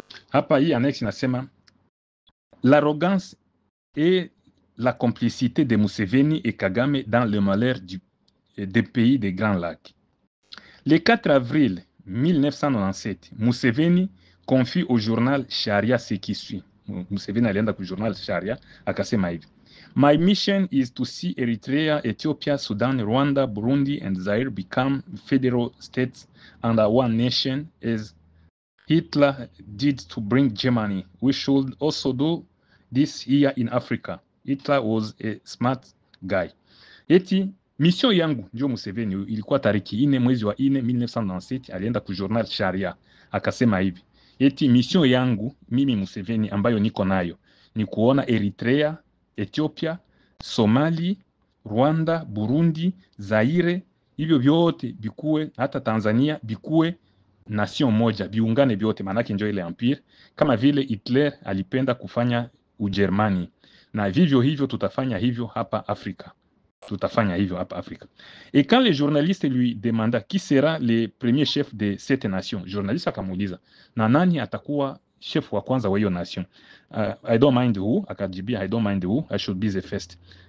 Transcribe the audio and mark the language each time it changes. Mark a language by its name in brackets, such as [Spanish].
[Swahili] Hapa hii annexe inasema [French] l'arrogance et la complicité de Museveni et Kagame dans le malheur des pays des Grands Lacs. Le 4 avril 1997, Museveni confie au journal Sharia ce qui suit. [Swahili] Museveni alienda ku journal Sharia akasema hivi: [English] My mission is to see Eritrea, Ethiopia, Sudan, Rwanda, Burundi and Zaire become federal states under one nation as Hitler did to bring Germany. We should also do this here in Africa. Hitler was a smart guy. [Swahili] Eti mission yangu ndio Museveni, ilikuwa tariki 4 mwezi wa 4 1997, alienda ku journal Sharia akasema hivi: eti mission yangu mimi Museveni ambayo niko nayo ni kuona Eritrea, Ethiopia, Somali, Rwanda, Burundi, Zaire, hivyo vyote bikuwe, hata Tanzania bikuwe nation moja, biungane vyote, manake ndio ile empire, kama vile Hitler alipenda kufanya Ujerumani, na vivyo hivyo tutafanya hivyo hapa Afrika. Tutafanya hivyo hapa Afrika. [French] Et quand le journaliste lui demanda qui sera le premier chef de cette nation, [Swahili] journaliste akamuuliza, na nani atakuwa chef wa kwanza wa hiyo nation? [English] I don't mind who, [Swahili] akajibia [English] I don't mind who, I should be the first.